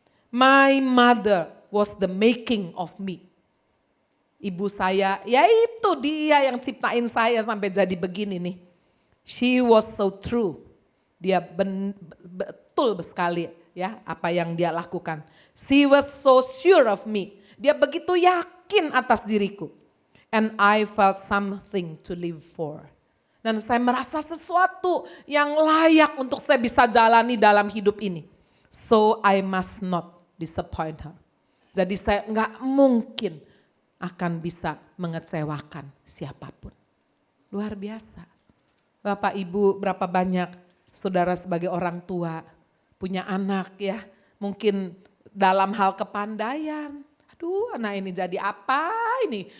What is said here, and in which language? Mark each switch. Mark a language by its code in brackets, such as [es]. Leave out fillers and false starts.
[en] My mother was the making of me. [id] Ibu saya, yaitu dia yang ciptain saya sampai jadi begini nih. [en] She was so true. [id] Dia betul sekali ya apa yang dia lakukan. [en] She was so sure of me. [id] Dia begitu yakin atas diriku. [en] And I felt something to live for. [id] Dan saya merasa sesuatu yang layak untuk saya bisa jalani dalam hidup ini. [en] So I must not disappoint her. [id] Jadi saya nggak mungkin akan bisa mengecewakan siapapun. Luar biasa. Bapak Ibu, berapa banyak saudara sebagai orang tua punya anak ya. Mungkin dalam hal kepandaian. Aduh, anak ini jadi apa ini?